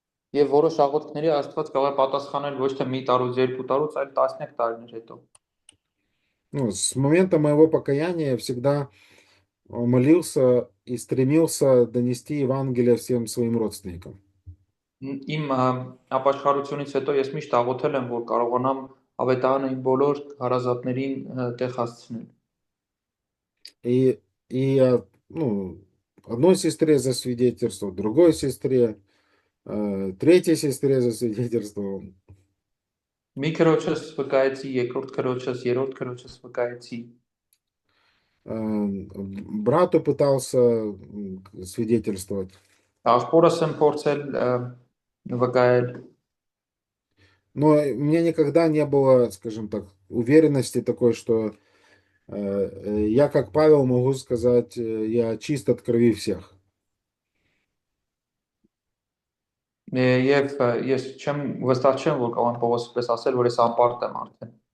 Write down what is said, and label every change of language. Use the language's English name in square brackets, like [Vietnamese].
[Armenian] Եվ որոշ աղոթքների Աստված կարող է պատասխանել ոչ թե մի տարուց, երկու տարուց, այլ 11 տարիներ հետո։ [Russian] Ну, с момента моего покаяния я всегда молился и стремился донести Евангелие всем своим родственникам. [Armenian] Իմ ապաշխարությունից հետո ես միշտ աղոթել եմ, որ կարողանամ ավետարանը իմ բոլոր հարազատներին տեղ հասցնել։ [Russian] И я, одной сестре засвидетельствовал, другой сестре, третьей сестре засвидетельствовал. [Armenian] Մի քրոջս վկայեցի, երկրորդ քրոջս, երրորդ քրոջս վկայեցի։ [Russian] Брату пытался свидетельствовать. [Armenian] Աղբորս եմ փորձել վկայել։ [Russian] Но у меня никогда не было, скажем так, уверенности такой, что я, как Павел, могу сказать, я чист от крови всех. [Armenian] Եվ ես վստահ չեմ, որ կարող եմ Պողոսի պես ասել, որ ես անպարտ եմ արդեն։